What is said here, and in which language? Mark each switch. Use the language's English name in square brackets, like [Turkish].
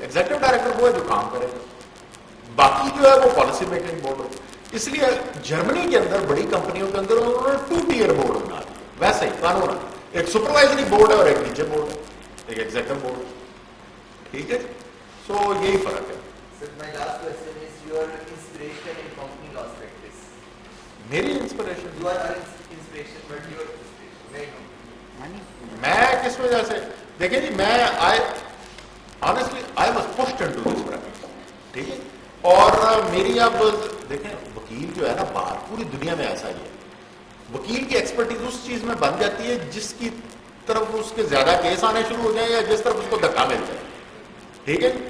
[Urdu] Executive director وہ ہے جو کام کرے گا, باقی جو ہے وہ پالیسی میکنگ بورڈ ہو. اس لیے جرمنی کے اندر بڑی کمپنیوں کے اندر انہوں نے 2 ٹیئر بورڈ بنا دیا. ویسے ہی قانون ایک سپروائزری بورڈ ہے اور ایک نیچے بورڈ ہے, ایک ایگزیکٹو بورڈ ہے, ٹھیک ہے. سو یہی فرق ہے. [English] Sir, my last question is your inspiration in company laws practice. [Urdu] میری inspiration [English] You are our inspiration, but your inspiration, may I know? [Urdu] میں کس وجہ سے, دیکھیں جی میں [English] honestly I was pushed into this practice, [Urdu] ٹھیک ہے. اور میری اب دیکھیں وکیل جو ہے نا باہر پوری دنیا میں ایسا ہی ہے, وکیل کی ایکسپرٹیز اس چیز میں بن جاتی ہے جس کی طرف اس کے زیادہ کیس آنے شروع ہو جائیں یا جس طرف اس کو دھکا مل جائے, ٹھیک ہے.